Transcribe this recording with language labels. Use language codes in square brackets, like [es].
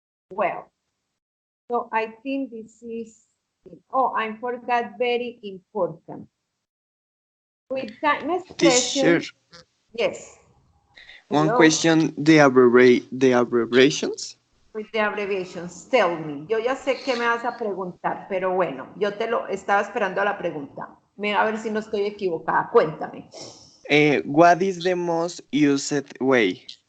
[en] Well, so I think this is, oh, I forgot very important. With time Teacher, expression, yes. One Hello. question, the abbreviations. With the abbreviations, tell me. [es] Yo ya sé qué me vas a preguntar, pero bueno, yo te lo estaba esperando a la pregunta. Mira a ver si no estoy equivocada. Cuéntame. [en] What is the most used way?